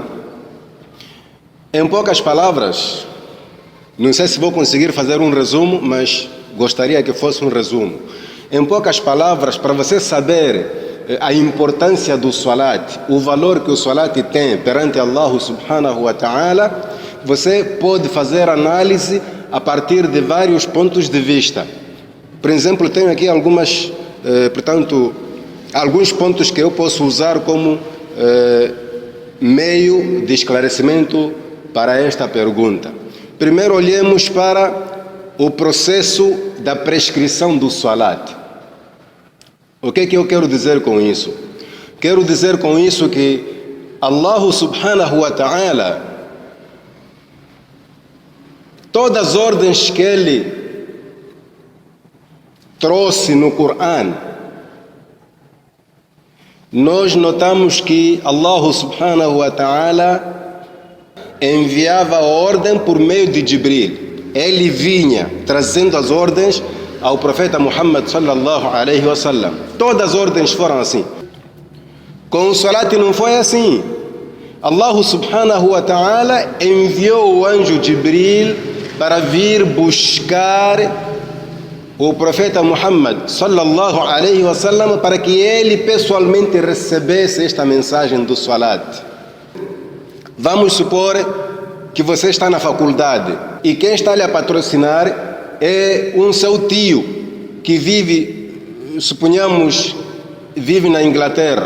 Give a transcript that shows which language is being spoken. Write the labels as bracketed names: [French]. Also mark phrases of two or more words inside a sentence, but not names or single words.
[Portuguese] Em poucas palavras, não sei se vou conseguir fazer um resumo, mas gostaria que fosse um resumo. Em poucas palavras, para você saber a importância do salat, o valor que o salat tem perante Allah [Arabic] سبحانه وتعالى, [Portuguese] você pode fazer análise a partir de vários pontos de vista. Por exemplo, tenho aqui alguns pontos que eu posso usar como meio de esclarecimento para esta pergunta. Primeiro, olhemos para o processo da prescrição do salat. O que é que eu quero dizer com isso? Quero dizer com isso que Allah [Arabic] سبحانه وتعالى, [Portuguese] todas as ordens que Ele trouxe no Corão, nós notamos que Allah [Arabic] سبحانه وتعالى [Portuguese] enviava a ordem por meio de Jibril. Ele vinha trazendo as ordens ao profeta Muhammad [Arabic] صلى الله عليه وسلم. [Portuguese] Todas as ordens foram assim. Com o salat não foi assim. Allah [Arabic] سبحانه وتعالى [Portuguese] enviou o anjo Jibril para vir buscar o profeta Muhammad [Arabic] صلى الله عليه وسلم [Portuguese] para que ele pessoalmente recebesse esta mensagem do salat. Vamos supor que você está na faculdade e quem está lhe a patrocinar é um seu tio que vive, suponhamos, vive na Inglaterra.